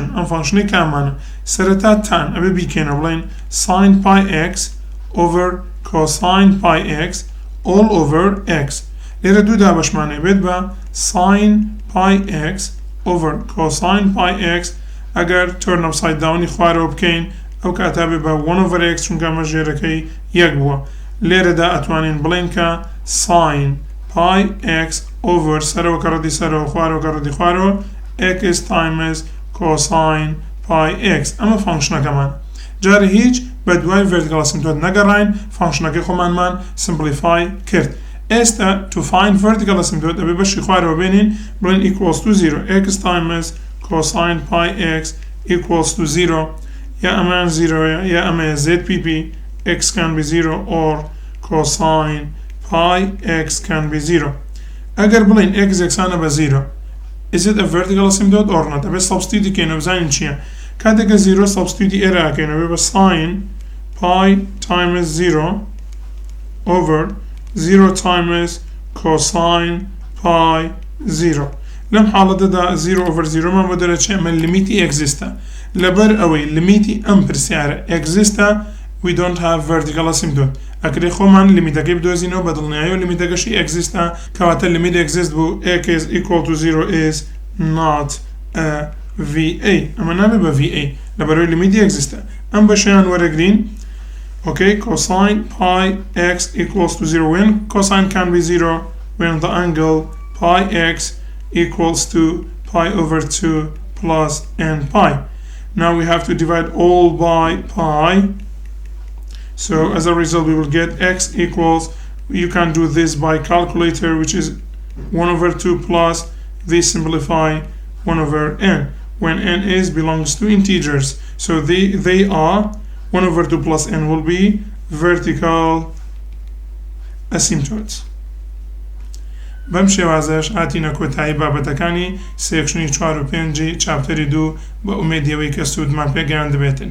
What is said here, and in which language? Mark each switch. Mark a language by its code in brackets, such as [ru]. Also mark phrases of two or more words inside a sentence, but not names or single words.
[ckb] ئەم فانکشنەی کامانە سەرەتا تان ئەبێ بیکەینە بڵێن [en] sin pi x over cosine pi x all over x. [ckb] لێرە دوو دابەشمانەیە بێت بە [en] sin pi x over cosine pi x [ckb] ئەگەر [en] turn upside down [ckb] خوارەوە بکەین ئەو کاتا بێ بە [en] 1 over x [ckb] چونکە ئەمە ژێرەکەی یەک بووە. لێرەدا ئەتوانین بڵێن کە [en] sin pi x over [ckb] سەرەوە کە ڕەدی سەرەوە خوارەوە کە ڕەدی خوارەوە [en] x times cosine pi x. [ckb] ئەمە فانکشنەکەمان. جارە هیچ بە دوای [en] vertical asymptote [ckb] نەگەڕاین فانکشنەکەی خۆمانمان simplify کرد. ئێستا [en] to find vertical asymptote [ckb] ئەبێ بەشی خوارەوە بێنین بڵێن [en] equals to 0 x times cosine pi x equals to 0 [ckb] یا ئەمان 0 یا ئەمە zpp [en] x can be 0 or cosine pi x can be 0. [ckb] ئەگەر بڵێن x یەکسانە بە 0 [en] is it a vertical asymptote or not؟ [ckb] ئەبێ substitute کەینە بزانین چییە. کاتێکە 0 substitute ئێرە ئەکەینە بێ بە [en] sin pi times 0 over 0 times cosine pi 0. [ckb] لەم حاڵەتەدا [en] 0 over 0 [ckb] مان بۆ دەرەچێ ئەمە لیمیتی ئەگزیستە. لەبەر ئەوەی لیمیتی ئەم پرسیارە ئەگزیستە [en] we don't have vertical asymptote. [ckb] ئەکرێ خۆمان لیمیتەکەی بدۆزینەوە بە دڵنیایی و لیمیتەکەشی ئەگزیستە کەواتە لیمیت ئەگزیست بوو [en] x is equal to 0 is not a VA. [ckb] ئەمە نابێ بە VA لەبەرەوەی لیمیتی ئەگزیستە. ئەم بەشیان وەرەگرین. [en] Okay, cosine pi x equals to 0 when cosine can be 0 when the angle pi x equals to pi over 2 plus n pi. Now we have to divide all by pi. So as a result we will get x equals, you can do this by calculator, which is 1 over 2 plus this simplify 1 over n when n is belongs to integers. So they are 1 over 2 plus n will be vertical asymptotes. [ckb] بەم شێوازەش هاتینە کۆتایی بابەتەکانی سێکشنی 4 و 5 چاپتەری 2 بە ئومێدیەوەی کە سوودمان پێگەیاند بێتن.